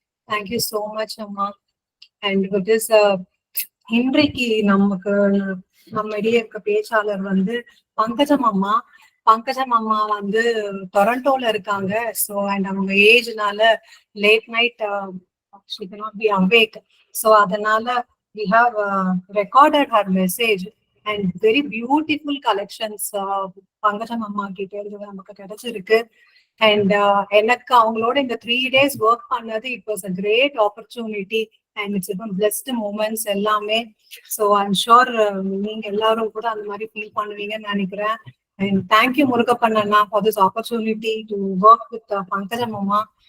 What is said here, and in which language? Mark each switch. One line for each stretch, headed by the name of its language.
English: thank you so much
Tamil: அம்மா.
English: and with this
Tamil: இன்றைக்கு நமக்கு நம்மிடையே இருக்க பேச்சாளர் வந்து பங்கஜம் அம்மா. பங்கஜம் அம்மா வந்து டொரண்டோல இருக்காங்க. ஸோ அண்ட் அவங்க ஏஜ்னால
English: Late night she cannot be awake. So
Tamil: அதனால
English: we have recorded her message and very beautiful collections Pankajam அம்மா
Tamil: கிட்ட இருந்து நமக்கு கிடைச்சிருக்கு.
English: and
Tamil: எனக்கு அவங்களோட இந்த
English: 3 days work பண்ணது it was a great opportunity. And it's blessed moments
Tamil: எல்லாமே.
English: so I'm sure
Tamil: நீங்க எல்லாரும் கூட அந்த மாதிரி ஃபீல் பண்ணுவீங்கன்னு நினைக்கிறேன்.
English: And thank you Murugappan அண்ணா for this opportunity to work with Pankajam அம்மா.